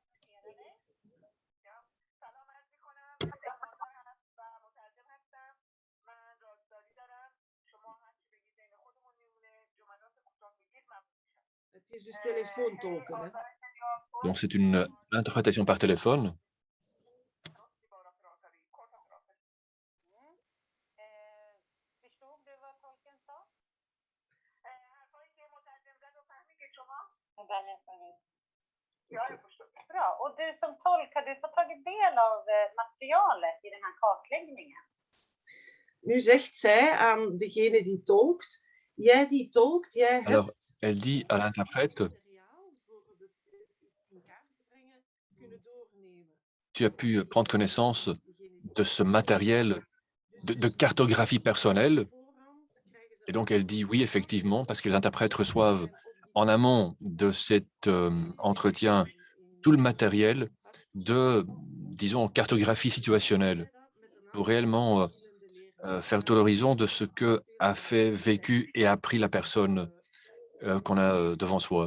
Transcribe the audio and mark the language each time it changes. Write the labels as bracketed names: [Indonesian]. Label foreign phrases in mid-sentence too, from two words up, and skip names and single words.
[French] Donc, c'est une interprétation par téléphone. [Swedish] Ja, jag förstår. Bra. Och du som tolk, har du fått tagit del av materialet i den här kartläggningen? [Dutch] Nu zegt zij aan degene die tolkt, jij die tolkt, jij [French] Alors, [Dutch] hebt [French] elle dit à l'interprète, tu as pu prendre connaissance de ce matériel de cartographie personnelle. Et donc, elle dit oui, effectivement, parce que les interprètes reçoivent en amont de cet entretien tout le matériel de, disons, cartographie situationnelle pour réellement faire tout l'horizon de ce que a fait, vécu et appris la personne qu'on a devant soi.